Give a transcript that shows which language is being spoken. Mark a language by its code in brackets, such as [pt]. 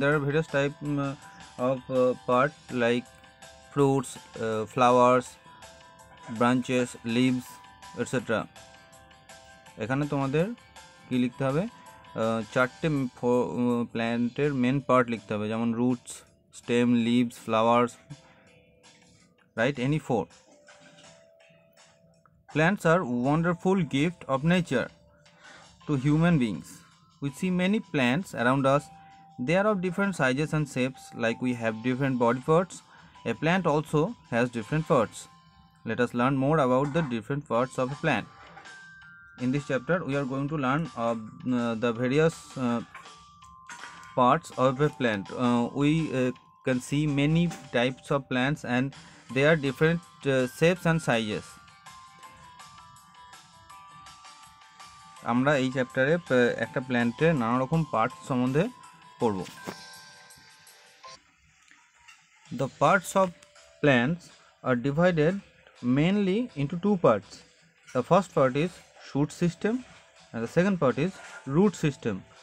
[en] There are various types of part like fruits, flowers, branches, leaves, etc. [bn] এখানে তোমাদের কি লিখতে হবে, চারটে প্ল্যান্টের মেন পার্ট লিখতে হবে, যেমন roots, stem, leaves, flowers, [en] Right any four. Plants are wonderful gift of nature to human beings. We see many plants around us. They are of different sizes and shapes, like we have different body parts. A plant also has different parts. Let us learn more about the different parts of a plant. In this chapter, we are going to learn the various parts of a plant. We can see many types of plants and they are different shapes and sizes. [bn] আমরা এই চ্যাপ্টারে একটা প্ল্যান্টের নানা রকম parts সম্বন্ধে পড়ব. [en] The parts of plants are divided mainly into two parts. The first part is shoot system and the second part is root system.